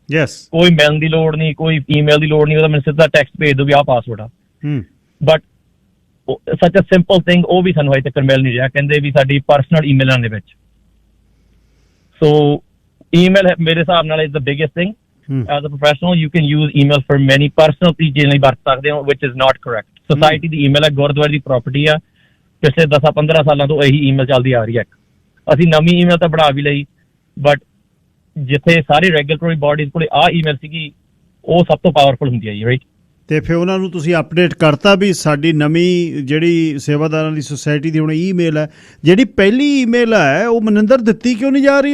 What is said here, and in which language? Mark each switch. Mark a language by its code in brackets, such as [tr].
[pa] Yes. ਕੋਈ ਮਿਲਣ ਦੀ ਲੋੜ ਨਹੀਂ, ਕੋਈ ਈਮੇਲ ਦੀ ਲੋੜ ਨਹੀਂ, ਉਹਦਾ ਮੈਨੂੰ ਸਿੱਧਾ ਟੈਕਸਟ ਭੇਜ ਦਿਓ ਵੀ ਆਹ ਪਾਸਵਰਡ ਆ। [en] but such a simple thing [pa] ਉਹ ਵੀ ਸਾਨੂੰ ਅਜੇ ਤੱਕ ਮਿਲ ਨਹੀਂ ਰਿਹਾ, ਕਹਿੰਦੇ ਵੀ ਸਾਡੀ ਪਰਸਨਲ ਈਮੇਲਾਂ ਦੇ ਵਿੱਚ। ਸੋ ਈਮੇਲ ਮੇਰੇ ਹਿਸਾਬ ਨਾਲ [en] Is the biggest thing. As a professional, you can use email for many personal [pa] ਚੀਜ਼ਾਂ ਲਈ ਵਰਤ ਸਕਦੇ ਹੋ, [en] which is not correct. [pa] Society ਦੀ email ਹੈ, ਗੁਰਦੁਆਰੇ ਦੀ ਪ੍ਰਾਪਰਟੀ ਆ, ਪਿਛਲੇ 10-15 ਸਾਲਾਂ ਤੋਂ ਇਹੀ ਈਮੇਲ ਚੱਲਦੀ ਆ ਰਹੀ ਹੈ। ਅਸੀਂ ਨਵੀਂ ਈਮੇਲ ਤਾਂ ਬਣਾ ਵੀ ਲਈ, ਬਟ ਜਿੱਥੇ ਸਾਰੀ ਰੈਗੂਲੇਟਰੀ ਬਾਡੀਜ਼ ਕੋਲੇ ਆਹ ਈਮੇਲ ਸੀਗੀ ਉਹ ਸਭ ਤੋਂ ਪਾਵਰਫੁਲ ਹੁੰਦੀ ਹੈ ਜੀ, ਰਾਈਟ। ਤੇ ਫਿਰ ਉਹਨਾਂ ਨੂੰ ਤੁਸੀਂ ਅਪਡੇਟ ਕਰਤਾ ਵੀ ਸਾਡੀ ਨਵੀਂ ਜਿਹੜੀ ਸੇਵਾਦਾਰਾਂ ਦੀ ਸੁਸਾਇਟੀ ਦੀ ਹੁਣ ਈਮੇਲ ਹੈ, ਜਿਹੜੀ ਪਹਿਲੀ ਈਮੇਲ ਹੈ ਉਹ ਮਨਿੰਦਰ ਦਿੱਤੀ ਕਿਉਂ ਨਹੀਂ ਜਾ ਰਹੀ?